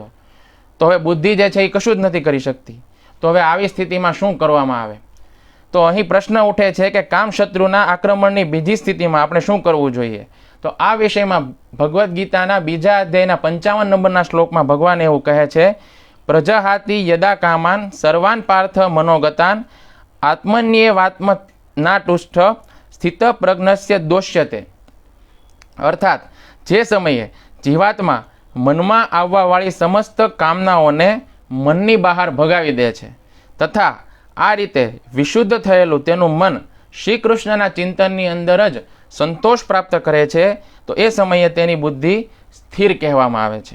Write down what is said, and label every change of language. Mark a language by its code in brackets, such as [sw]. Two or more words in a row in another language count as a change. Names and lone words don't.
[gu] તો હવે બુદ્ધિ જે છે એ કશું જ નથી કરી શકતી. તો હવે આવી સ્થિતિમાં શું કરવામાં આવે? તો અહીં પ્રશ્ન ઉઠે છે કે કામ શત્રુના આક્રમણની બીજી સ્થિતિમાં આપણે શું કરવું જોઈએ? તો આ વિષયમાં ભગવદ્ ગીતાના બીજા અધ્યાયના 55 નંબરના શ્લોકમાં ભગવાન એવું કહે છે, [sa] પ્રજહાતિ યદા કામાન સર્વાન પાર્થ મનોગતાન આત્મન્યેવાત્મનાતુષ્ઠ સ્થિત પ્રજ્ઞસ્ય દોષ્યતે. [gu] અર્થાત જે સમયે જીવાત્મા મનમાં આવવાવાળી સમસ્ત કામનાઓને મનની બહાર ભગાવી દે છે તથા આ રીતે વિશુદ્ધ થયેલું તેનું મન શ્રી કૃષ્ણના ચિંતનની અંદર જ સંતોષ પ્રાપ્ત કરે છે, તો એ સમયે તેની બુદ્ધિ સ્થિર કહેવામાં આવે છે.